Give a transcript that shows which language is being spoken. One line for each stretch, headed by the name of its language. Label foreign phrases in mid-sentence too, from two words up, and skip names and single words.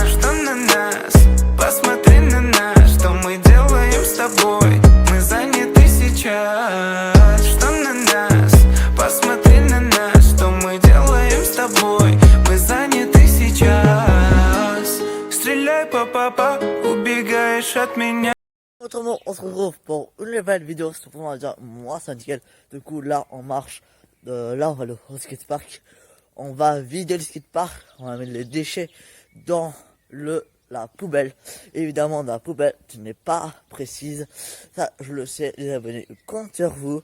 Russian: Что на нас? Посмотри на нас. Что мы делаем с тобой? Мы заняты сейчас. Что на нас? Посмотри на нас. Что мы делаем с тобой? Мы заняты сейчас. Стреляй па-па-па, убегаешь от меня.
French: Autrement, on se retrouve pour une nouvelle vidéo. C'est pour dire, moi c'est nickel. Du coup, là on marche. Là on va aller au skatepark. On va vider le skatepark. On va mettre les déchets dans la poubelle. Évidemment, dans la poubelle, tu n'es pas précise. Ça, je le sais, les abonnés comptent sur vous.